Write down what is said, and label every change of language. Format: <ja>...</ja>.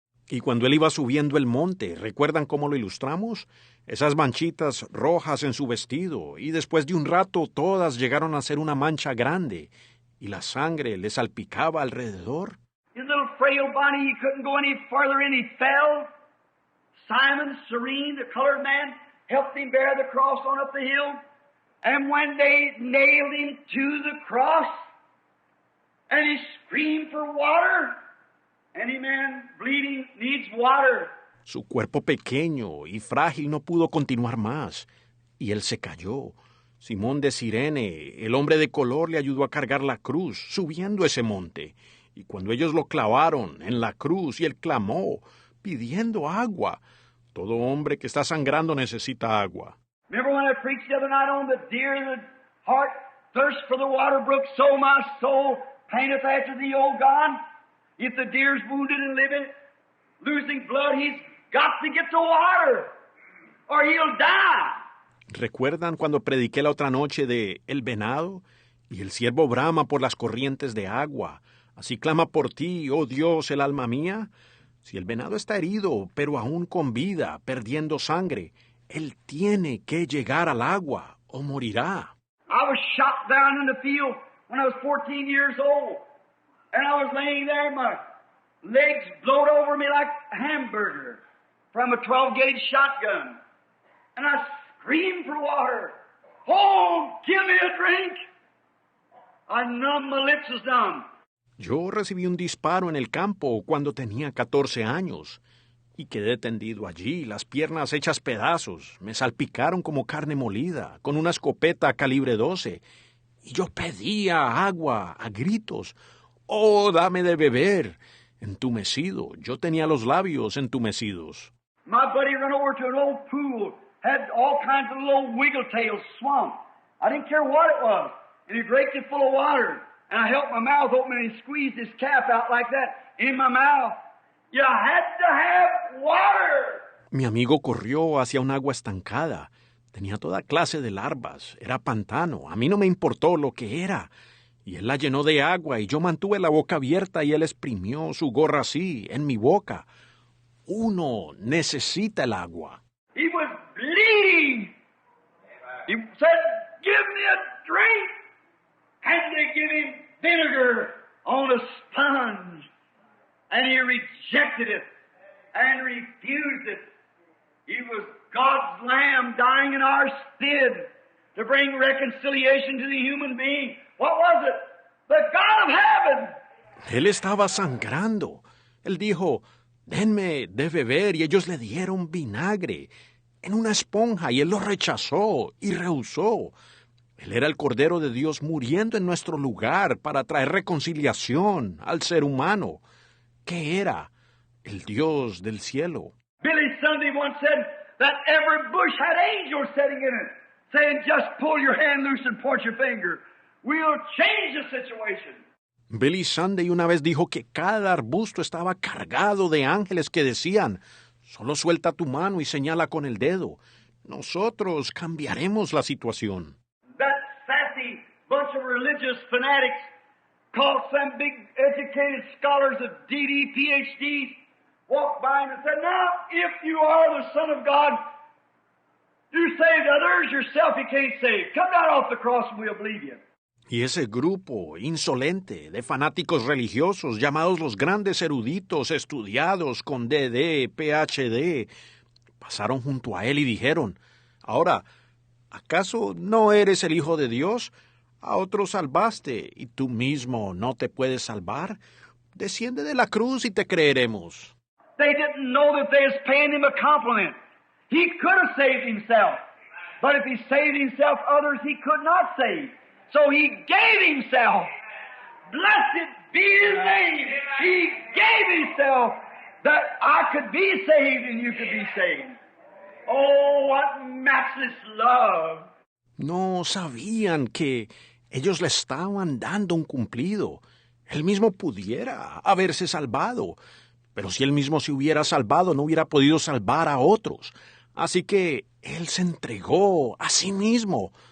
<es>Y cuando él iba subiendo el monte, ¿recuerdan cómo lo ilustramos? Esas manchitas rojas en su vestido, y después de un rato todas llegaron a ser una mancha grande, y la sangre le salpicaba alrededor.</es> <en>His little frail body, he couldn't go any farther and he fell. Simon, Serene, the colored man, helped him bear the cross on up the hill. And when they nailed him to the cross, and he screamed for water, any man bleeding needs water.</en> <es>Su cuerpo pequeño y frágil no pudo continuar más, y él se cayó. Simón de Cirene, el hombre de color, le ayudó a cargar la cruz, subiendo ese monte. Y cuando ellos lo clavaron en la cruz, y él clamó, pidiendo agua. Todo hombre que está sangrando necesita agua.</es> <en>Remember when I preached the other night on the deer in the heart thirst for the water brook, so my soul paineth after thee, O God. If the deer's wounded and living, losing blood, he's got to get to water, or he'll die.</en> <es>¿Recuerdan cuando prediqué la otra noche de el venado? Y el ciervo brama por las corrientes de agua. Así clama por ti, oh Dios, el alma mía. Si el venado está herido, pero aún con vida, perdiendo sangre, él tiene que llegar al agua o morirá.</es> <en>I was shot down in the field when I was 14 years old. And I was laying there, my legs blowed over me like a hamburger from a 12-gauge shotgun. And I screamed for water. Oh, give me a drink. I numbed, my lips was numb.</en> <es>Yo recibí un disparo en el campo cuando tenía 14 años y quedé tendido allí, las piernas hechas pedazos, me salpicaron como carne molida, con una escopeta calibre 12, y yo pedía agua a gritos. ¡Oh, dame de beber! Entumecido, yo tenía los labios entumecidos.</es> <en>My buddy ran over to an old pool, had all kinds of little wiggle-tails swamp. I didn't care what it was, and he raked it full of water. And I held my mouth open and he squeezed his cap out like that in my mouth. You had to have water.</en> <es>Mi amigo corrió hacia un agua estancada. Tenía toda clase de larvas. Era pantano. A mí no me importó lo que era. Y él la llenó de agua y yo mantuve la boca abierta y él exprimió su gorra así, en mi boca. Uno necesita el agua.</es> <en>He was bleeding. He said, give me a drink. And they give him vinegar on a sponge. And he rejected it and refused it. He was God's Lamb dying in our stead to bring reconciliation to the human being. What was it? The God of heaven.</en> <es>Él estaba sangrando. Él dijo, denme de beber, y ellos le dieron vinagre en una esponja, y él lo rechazó y rehusó. Él era el Cordero de Dios muriendo en nuestro lugar para traer reconciliación al ser humano. ¿Qué era? El Dios del cielo.</es> <en>Billy Sunday once said that every bush had angels sitting in it, saying, just pull your hand loose and point your finger. We'll change the situation.</en> <es>Billy Sunday una vez dijo que cada arbusto estaba cargado de ángeles que decían, solo suelta tu mano y señala con el dedo. Nosotros cambiaremos la situación.</es> <en>That sassy bunch of religious fanatics called some big educated scholars of DD, PhDs, walked by him and said, now, if you are the Son of God, you saved others, yourself you can't save. Come down off the cross and we'll believe you.</en> <es>Y ese grupo insolente de fanáticos religiosos llamados los grandes eruditos estudiados con DD, PhD, pasaron junto a él y dijeron, ahora, ¿acaso no eres el Hijo de Dios? A otros salvaste, ¿y tú mismo no te puedes salvar? Desciende de la cruz y te creeremos.</es> <en>They didn't know that they was paying him a compliment. He could have saved himself. But if he saved himself, others he could not save. So he gave himself. Blessed be his name. He gave himself that I could be saved and you could be saved. Oh, what matchless love.</en> <es>No sabían que ellos le estaban dando un cumplido. Él mismo pudiera haberse salvado, pero si él mismo se hubiera salvado, no hubiera podido salvar a otros. Así que él se entregó a sí mismo.</es>